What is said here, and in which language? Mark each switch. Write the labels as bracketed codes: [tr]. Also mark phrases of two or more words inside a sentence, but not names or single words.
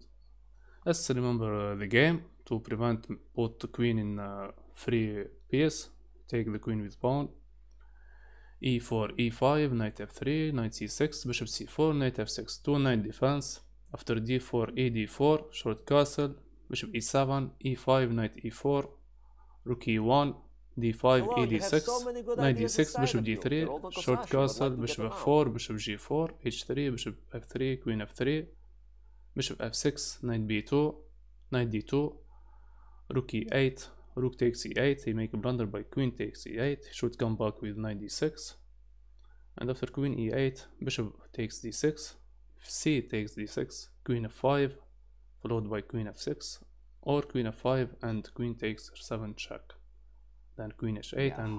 [en] Let's remember the game to prevent both the queen in free piece. Take the queen with pawn. e4, e5, knight f3, knight c6, bishop c4, knight f6, 2 knight defense. After d4, e d4, short castle, bishop e7, e5, knight e4, rook e1, d5, e d6, knight d6, bishop d3, short castle, bishop f4, bishop g4, h3, bishop f3, queen f3, bishop f6, knight b2, knight d2, rook e8, rook takes e8, he make a blunder by queen takes e8, he should come back with knight d6, and after queen e8, bishop takes d6, c takes d6, queen f5, followed by queen f6, or queen f5 and queen takes 7 check, then queen h8, and